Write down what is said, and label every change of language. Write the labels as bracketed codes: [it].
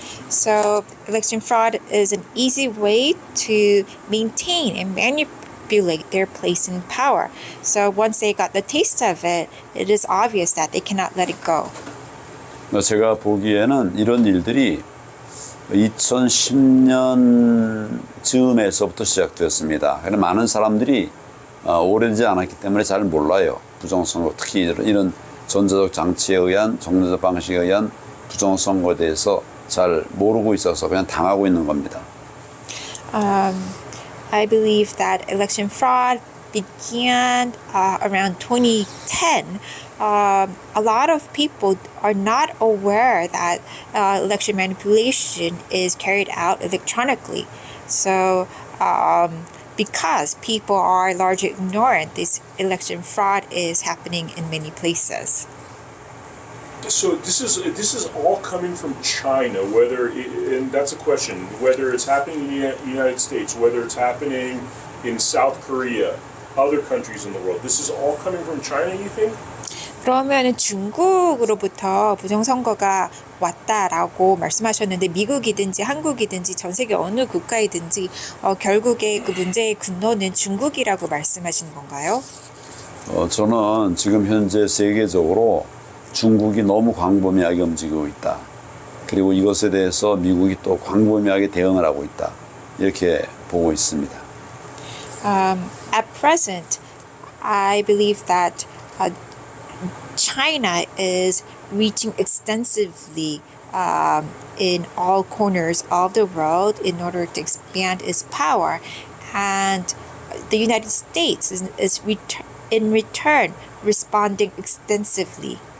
[en] So election fraud is an easy way to maintain and manipulate their place in power. So once they got the taste of it, it is obvious that they cannot let it go. [ko] 제가 보기에는 이런 일들이 2010년 즈음에서부터 시작되었습니다. 그런데 많은 사람들이 오래되지 않았기 때문에 잘 몰라요. 부정선거, 특히 이런 전자적 장치에 의한, 정자적 방식에 의한 부정선거에 대해서 잘 모르고 있어서 그냥 당하고 있는 겁니다. [en] I believe that election fraud began around 2010. A lot of people are not aware that election manipulation is carried out electronically. So, because people are largely ignorant, this election fraud is happening in many places. So this is all coming from China, and that's a question, whether it's happening in the United States, whether it's happening in South Korea, other countries in the world. This is all coming from China, you think? [ko] 그러면 중국으로부터 부정선거가 왔다라고 말씀하셨는데, 미국이든지 한국이든지 전 세계 어느 국가이든지 결국에 그 문제의 근원은 중국이라고 말씀하시는 건가요? 저는 지금 현재 세계적으로 중국이 너무 광범위하게 움직이고 있다. 그리고 이것에 대해서 미국이 또 광범위하게 대응을 하고 있다. 이렇게 보고 있습니다. [en] At present, I believe that China is reaching extensively in all corners of the world in order to expand its power, and the United States is in return responding extensively.